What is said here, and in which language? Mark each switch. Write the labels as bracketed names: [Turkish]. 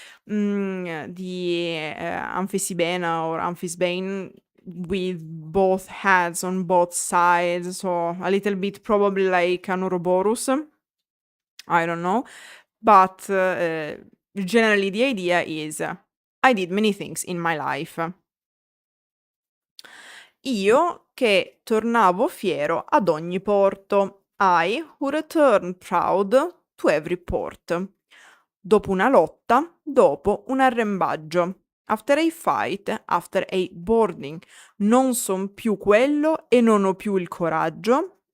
[English] The Amphisibena or Amphisbane with both heads on both sides, so a little bit probably like an Ouroboros. I don't know, but generally the idea is I did many things in my life. [Italian] Io che tornavo fiero ad ogni porto. [English] I who returned proud to every port. [Italian] Dopo una lotta, dopo un arrembaggio. [English] After a fight, after a boarding. [Italian] Non son più quello e non ho più il coraggio.